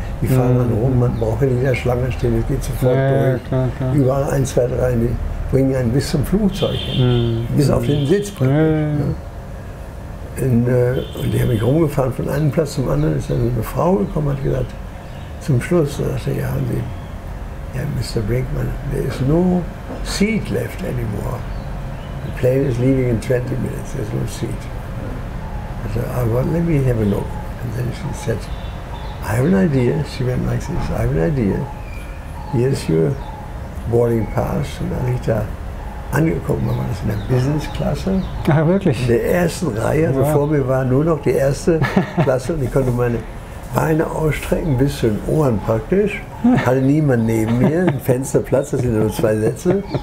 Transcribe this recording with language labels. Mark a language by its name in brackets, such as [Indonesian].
[German] Die fahren dann rum, man braucht nicht in der Schlange stehen, es geht sofort durch. Klar. Überall 1, 2, 3, die bringen einen bis zum Flugzeug hin, bis auf den Sitz bringen. Und die haben mich rumgefahren von einem Platz zum anderen. Ist dann eine Frau gekommen und hat gesagt, zum Schluss, da sagte ja, Mr. [English] Brinkman, there is no seat left anymore. The plane is leaving in 20 minutes, there's no seat. I said, well, let me have a look. And then she said, I have an idea. She went like this, I have an idea. Here's your boarding pass. [German] Und dann habe ich da angekommen, war das in der Business-Klasse. Ah, wirklich? In der ersten Reihe, also vor mir war nur noch die erste Klasse und ich konnte meine Beine ausstrecken bis zu den Ohren praktisch. Hatte niemand neben mir, ein Fensterplatz, das sind nur 2 Sätze.